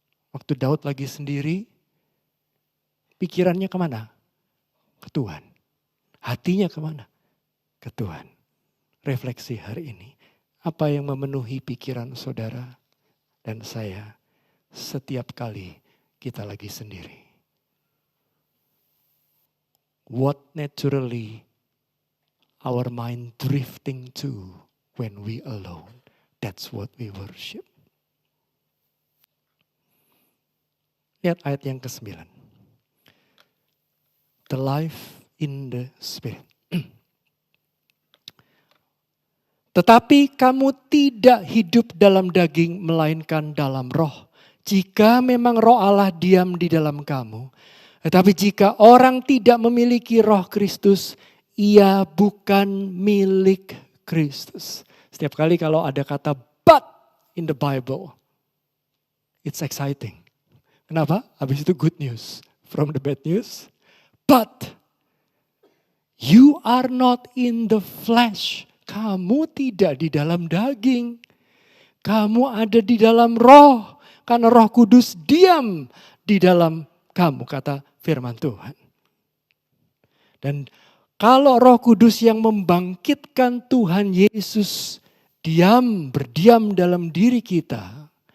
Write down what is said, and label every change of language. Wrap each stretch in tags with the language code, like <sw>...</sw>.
<id>Waktu Daud lagi sendiri, pikirannya kemana? Ke Tuhan. Hatinya kemana? Ke Tuhan. Refleksi hari ini. Apa yang memenuhi pikiran saudara dan saya setiap kali kita lagi sendiri?</id> <en>What naturally our mind drifting to when we alone? That's what we worship.</en> <id>Lihat ayat yang ke-9.</id> <en>The life in the spirit.</en> <id>Tetapi kamu tidak hidup dalam daging melainkan dalam roh. Jika memang roh Allah diam di dalam kamu. Tetapi jika orang tidak memiliki roh Kristus, ia bukan milik Kristus. Setiap kali kalau ada kata</id> <en>but in the Bible, it's exciting.</en> <id>Kenapa? Habis itu</id> <en>good news from the bad news. But you are not in the flesh.</en> <id>Kamu tidak di dalam daging. Kamu ada di dalam roh. Karena Roh Kudus diam di dalam kamu, kata firman Tuhan. Dan kalau Roh Kudus yang membangkitkan Tuhan Yesus berdiam dalam diri kita.</id>